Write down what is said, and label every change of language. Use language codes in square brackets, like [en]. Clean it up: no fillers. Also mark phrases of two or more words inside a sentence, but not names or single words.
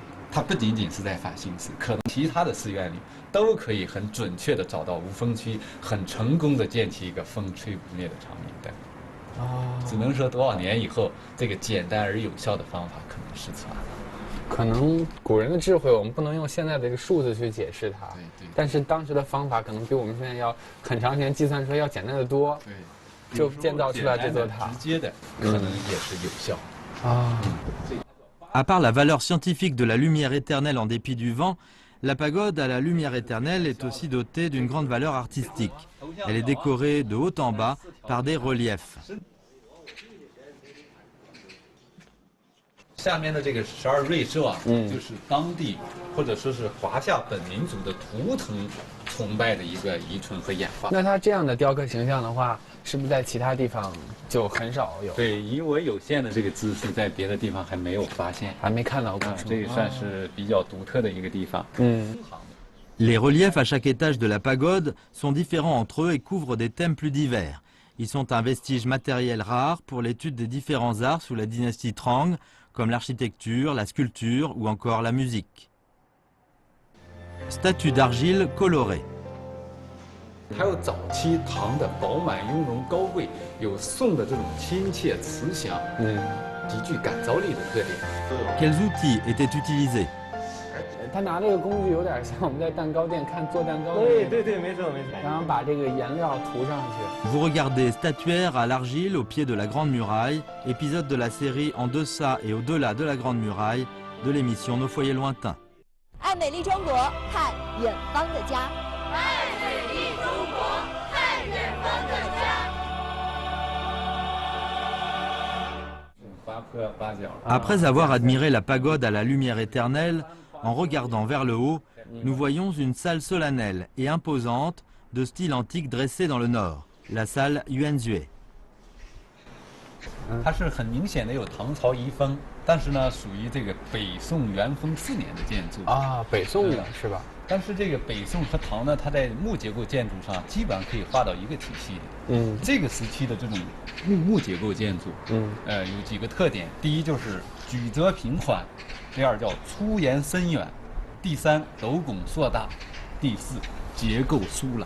[zh] 它不仅仅是在法新寺，可能其他的寺院里都可以很准确地找到无风区，很成功地建起一个风吹不灭的长明灯。只能说多少年以后，这个简单而有效的方法可能失传了。可能古人的智慧，我们不能用现在的这个数字去解释它。对。但是当时的方法可能比我们现在要很长时间计算出来要简单得多。对。就建造出来这座塔。直接的可能也是有效。 [fr] À part la valeur scientifique de la lumière éternelle en dépit du vent, la pagode à la lumière éternelle est aussi dotée d'une grande valeur artistique. Elle est décorée de haut en bas par des reliefs. [zh] 下面的这个12瑞兽啊，就是当地或者说是华夏本民族的图腾崇拜的一个遗存和演化。那它这样的雕刻形象的话，是不是在其他地方就很少有？对，以我有限的这个知识，在别的地方还没有发现，还没看到过。这也算是比较独特的一个地方。 [fr] Les reliefs à chaque étage de la pagode sont différents entre eux et couvrent des thèmes plus divers. Ils sont un vestige matériel rare pour l'étude des différents arts sous la dynastie Trang, comme l'architecture, la sculpture ou encore la musique. Statues d'argile colorées. [zh] 还有早期唐的饱满雍容高贵，有宋的这种亲切慈祥，极具感召力的特点。 [fr] Quels outils étaient utilisés? [zh] 他拿这个工具有点像我们在蛋糕店看做蛋糕的。对，没错。然后把这个颜料涂上去。 [fr] Vous regardez Statuaire à l'argile au pied de la Grande Muraille, épisode de la série En deçà et au-delà de la Grande Muraille de l'émission Nos foyers lointains. [zh] 爱美丽中国，看远方的家。爱美丽中国，看远方的家。 [fr] Après avoir admiré la pagode à la lumière éternelle, en regardant vers le haut, nous voyons une salle solennelle et imposante de style antique dressée dans le nord, la salle Yuanzue. [zh] 它是很明显的有唐朝遗风，但是呢，属于这个北宋元丰4年的建筑啊，北宋的是吧？但是这个北宋和唐呢，它在木结构建筑上基本上可以划到一个体系的。这个时期的这种木结构建筑，有几个特点：第一就是曲折平缓，第二叫粗延深远，第三斗拱硕大，第四结构疏朗。